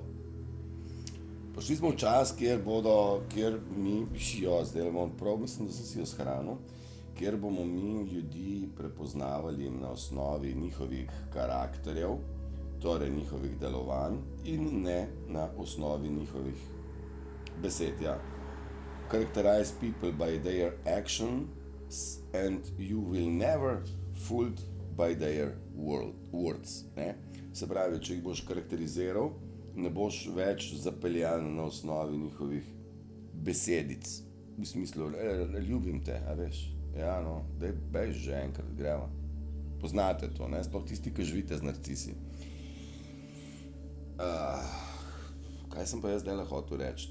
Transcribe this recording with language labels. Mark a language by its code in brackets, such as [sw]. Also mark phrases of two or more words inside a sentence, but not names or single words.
[sl] Prišli smo v čas, kjer mi, zdaj bom prav, mislim, da sem si jo shranil, kjer bomo mi ljudi prepoznavali na osnovi njihovih karakterjev, torej njihovih delovanj in ne na osnovi njihovih besed, ja. [en] Characterize people by their actions and you will never fooled by their words, [sl] ne. Se pravi, če jih boš karakteriziral, ne boš več zapeljan na osnovi njihovih besedic. V smislu, ljubim te, a veš? Ja, no, daj bež že enkrat, greva. Poznate to, ne? Sploh tisti, ki živite z narcisi. Kaj sem pa jaz zdajle hotel reči?